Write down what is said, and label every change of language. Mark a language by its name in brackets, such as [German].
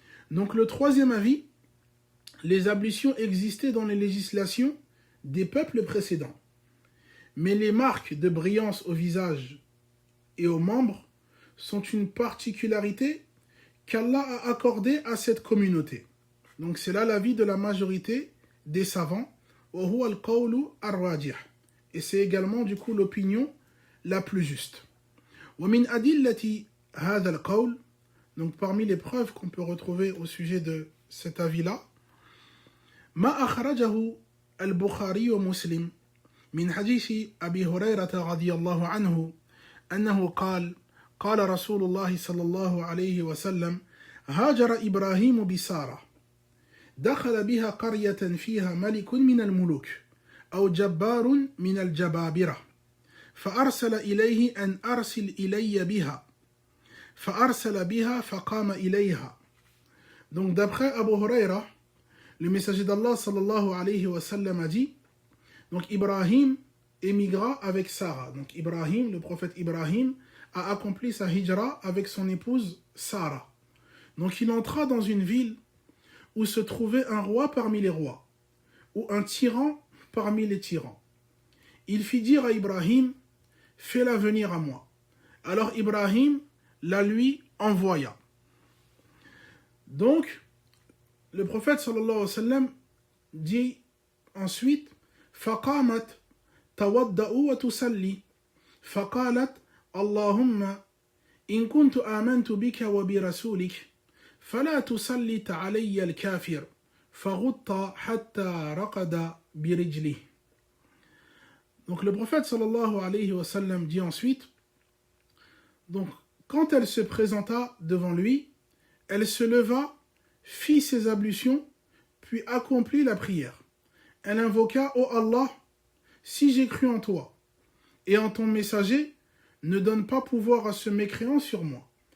[French] Donc le troisième avis, les ablutions existaient dans les législations des peuples précédents, mais les marques de brillance au visage et aux membres sont une particularité qu'Allah a accordée à cette communauté. Donc c'est là l'avis de la majorité des savants, et c'est également du coup l'opinion la plus juste. [Arabic] ومن أدلة هذا القول, [French] donc parmi les preuves qu'on peut retrouver au sujet de cet avis-là, [Arabic] ما أخرجه البخاري ومسلم من حديث أبي هريرة رضي الله عنه أنه قال قال رسول الله صلى الله عليه وسلم هاجر إبراهيم بسارة دخل بها قرية فيها ملك من الملوك أو جبار من الجبابرة فأرسل إليه أن أرسل إلي بها فأرسل بها فقام إليها. [French] Donc d'après Abu Huraira, le messager d'Allah sallallahu alayhi wa sallam a dit, donc Ibrahim émigra avec Sarah. Donc Ibrahim, le prophète Ibrahim, a accompli sa hijra avec son épouse Sarah. Donc il entra dans une ville où se trouvait un roi parmi les rois, ou un tyran parmi les tyrans. Il fit dire à Ibrahim, fais-la venir à moi. Alors Ibrahim la lui envoya. Donc, le prophète sallallahu alayhi wa sallam dit ensuite, [Arabic] فقامت تودأ وتصلي فقالت اللهم إن كنت آمنت بك وبرسولك فلا تسلط علي الكافر فغط حتى رقد برجله. [French] Donc le prophète sallallahu alayhi wa sallam dit ensuite, donc quand elle se présenta devant lui, elle se leva, fit ses ablutions, puis accomplit la prière. Elle invoqua, ô Allah, si j'ai cru en toi et en ton messager, ne donne pas pouvoir à ce mécréant sur moi.